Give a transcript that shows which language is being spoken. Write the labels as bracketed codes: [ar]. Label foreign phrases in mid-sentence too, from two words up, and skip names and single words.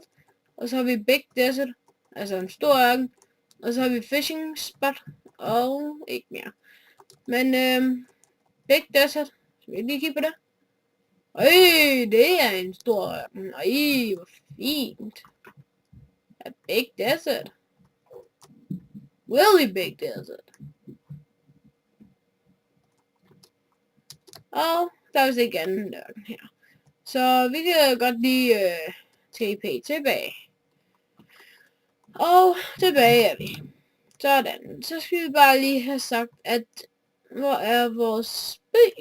[da] Og så har vi Big Desert. Altså en stor ørken. Og så har vi Fishing Spot. Og ikke mere. Men Big Desert. Så vi lige kigge på det. Det er en stor ørken. Hvor fint. [en] A Big Desert. Really big desert. [da] Og der er vist ikke anden ørken her. Så vi kan godt lige TP tilbage. Og tilbage er vi. Sådan. Så skal vi bare lige have sagt, at hvor er vores by?